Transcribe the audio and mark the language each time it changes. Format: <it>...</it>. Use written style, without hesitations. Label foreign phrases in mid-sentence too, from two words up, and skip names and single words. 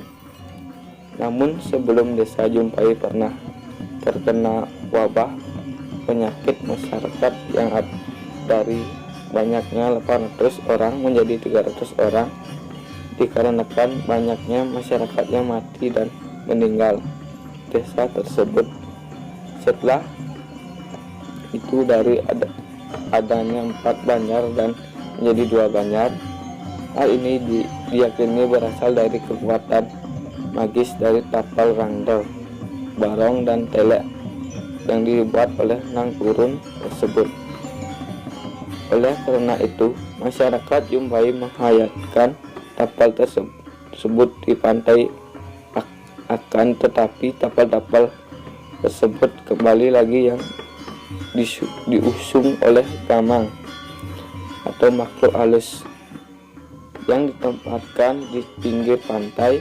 <id>Namun sebelum Desa Jumpai pernah terkena wabah penyakit masyarakat yang dari banyaknya 800 orang menjadi 300 orang dikarenakan banyaknya masyarakat yang mati dan meninggal desa tersebut. Setelah itu dari adanya 4 banjar dan menjadi 2 banjar. Hal ini diyakini berasal dari kekuatan magis dari tapal rangda, barong dan telek yang dibuat oleh Nang Turun tersebut. Oleh karena itu, masyarakat Jumpai menghayatkan tapal tersebut di pantai. Akan tetapi tapal-tapal tersebut kembali lagi yang diusung oleh gamang atau makhluk halus yang ditempatkan di pinggir pantai.</id>